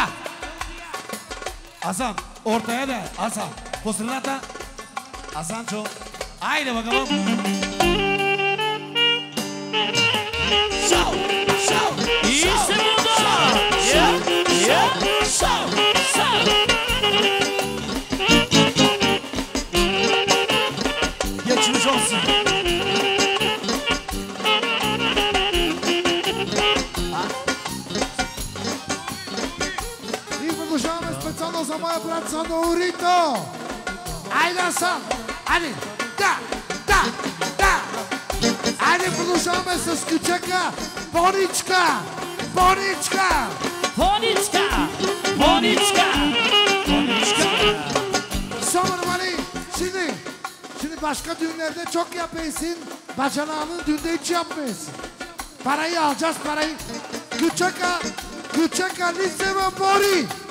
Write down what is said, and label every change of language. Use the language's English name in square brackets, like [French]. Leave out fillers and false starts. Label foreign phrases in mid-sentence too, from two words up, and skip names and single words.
[Bulgarian] Асан, орта е да, Асан. По средата, Асанчо. Айде, багалом. Шоу! Шоу! И се вода! Шоу! Шоу! [Turkish] Geçmiş olsun. [Bulgarian] Специално за моя брат Санорито! Айде, Асан! Айде! Да! Айде, продължаваме с кючека! Боничка! [Turkish] Sonra şimdi başka düğünlerde çok yapıyorsun. Bacanağının düğünde hiç yapmıyorsun. Parayı alacağız, parayı. Küçeka lise ve bori.